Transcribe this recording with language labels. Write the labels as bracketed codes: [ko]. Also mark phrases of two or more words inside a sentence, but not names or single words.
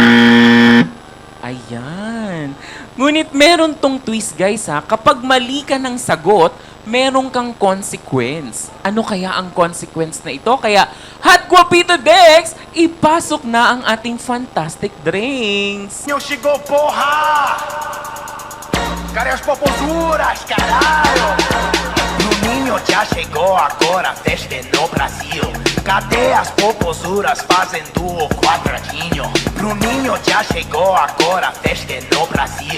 [tl] Ayan. Ngunit meron tong twist, guys, ha. Kapag mali ka ng sagot, meron kang consequence. Ano kaya ang consequence na ito? Kaya, Hot Guapito Dex, ipasok na ang ating [en] fantastic drinks. [pt] Não chegou, porra! Cadê as popozuras, caralho? Bruninho já chegou, agora a festa é no Brasil. Cadê as popozuras fazendo o quadradinho? Bruninho já chegou, agora a festa é no Brasil.